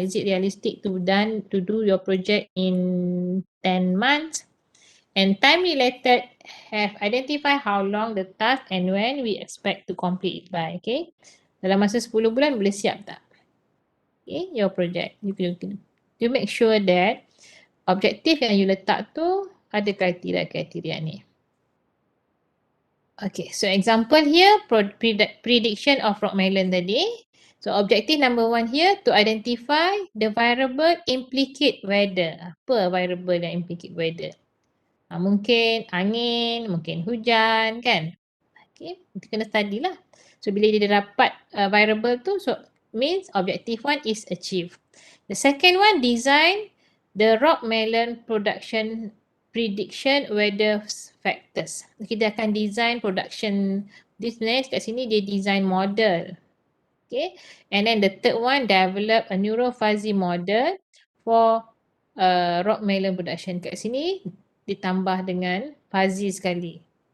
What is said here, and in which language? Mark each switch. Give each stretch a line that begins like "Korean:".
English: Is it realistic to do your project in 10 months? And time related, have identified how long the task and when we expect to complete it by. Okay.
Malay: Dalam masa 10 bulan boleh siap tak?
English: Okay, your project. You make sure that
Malay: objektif yang you letak tu ada kriteria-kriteria ni.
English: Okay, so example here, prediction of rock melon tadi. So objective number 1 here, to identify the variable implicate weather.
Malay: Apa variable yang implicate weather? Mungkin angin, mungkin hujan kan.
English: Okay,
Malay: kita kena
English: study lah. So
Malay: bila dia dapat variable tu,
English: so means objective 1 is achieved. The second one, design the rock melon production prediction weather factors.
Malay: Kita akan design production.
English: This next
Malay: kat sini dia
English: design model. Okay, and then the third one, develop a neurofuzzy model for rock melon production.
Malay: Kat sini ditambah dengan fuzzy sekali.